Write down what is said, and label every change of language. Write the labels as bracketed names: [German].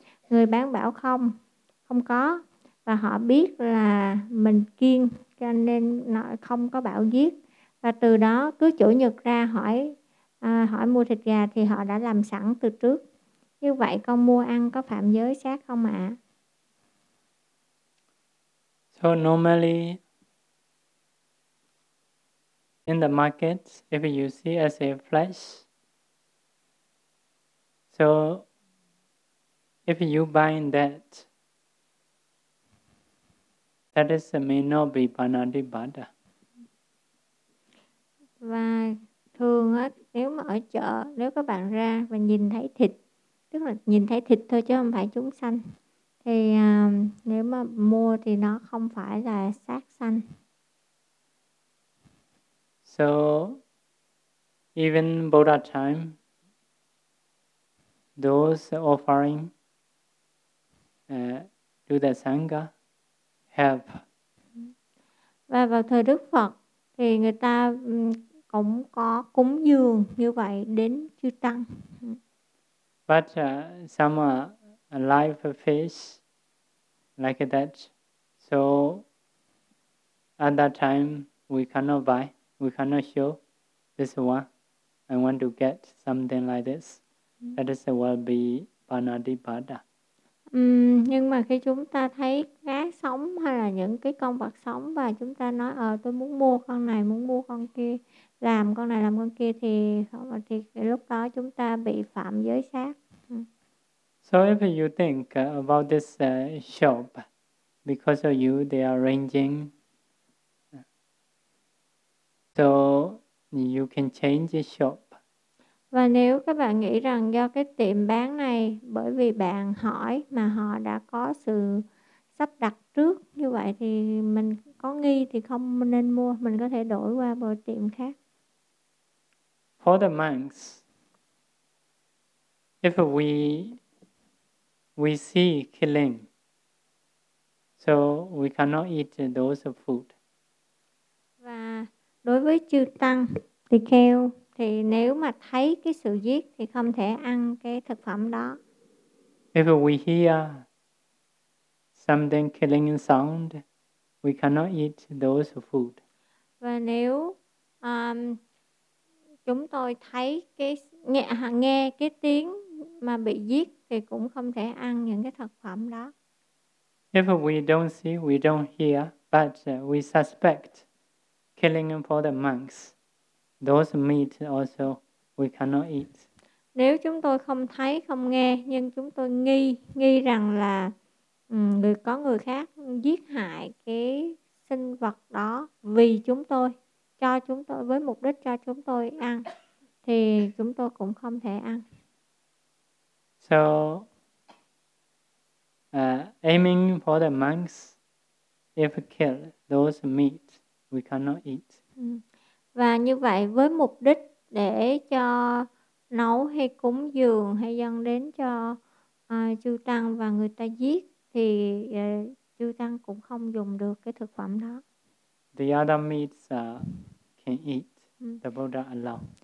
[Vietnamese] Người bán bảo không, không có. Và họ biết là mình kiêng cho nên nó không có bảo giết. Và từ đó cứ chủ nhật ra hỏi hỏi mua thịt gà thì họ đã làm sẵn từ trước. Như vậy con mua ăn có phạm giới sát không ạ? [English] So normally in the markets, if you see as a flash, so if you buy in that, that is may not be panadibada. [Vietnamese] Và thường á, nếu mà ở chợ, nếu các bạn ra và nhìn thấy thịt, tức là nhìn thấy thịt thôi chứ không phải chúng sanh, thì nếu mà mua thì nó không phải là sát sanh. [English] So, even Buddha time, those offering to the Sangha have. [Vietnamese] Và vào thời Đức Phật thì người ta cũng có cúng dường như vậy đến chư tăng. [English] But some live fish like that. So at that time we cannot buy, we cannot show this one. I want to get something like this. That is will be panadipada. [Vietnamese] Nhưng mà khi chúng ta thấy cá sống hay là những cái con vật sống và chúng ta nói tôi muốn mua con này, muốn mua con kia, làm con này làm con kia, thì lúc đó chúng ta bị phạm giới sát. [English] So if you think about this shop, because of you they are arranging, so you can change the shop. [Vietnamese] Và nếu các bạn nghĩ rằng do cái tiệm bán này, bởi vì bạn hỏi mà họ đã có sự sắp đặt trước như vậy, thì mình có nghi thì không nên mua, mình có thể đổi qua một tiệm khác. [English] For the monks, if we see killing, so we cannot eat those food. [Vietnamese] Và đối với chư tăng thì kêu, thì nếu mà thấy cái sự giết thì không thể ăn cái thực phẩm đó. [English] If we hear something killing sound, we cannot eat those food. [Vietnamese] Và nếu chúng tôi thấy cái nghe cái tiếng mà bị giết thì cũng không thể ăn những cái thực phẩm đó. [English] If we don't see, we don't hear, but we suspect killing for the monks, those meat also we cannot eat. [Vietnamese] Nếu chúng tôi không thấy không nghe nhưng chúng tôi nghi rằng là có người khác giết hại cái sinh vật đó vì chúng tôi, cho chúng tôi, với mục đích cho chúng tôi ăn, thì chúng tôi cũng không thể ăn. [English] So aiming for the monks, if kill those meat we cannot eat. [Vietnamese] Và như vậy với mục đích để cho nấu hay cúng dường hay dâng đến cho chư tăng và người ta giết thì chư tăng cũng không dùng được cái thực phẩm đó. [English] The other meats can eat. The Buddha allow.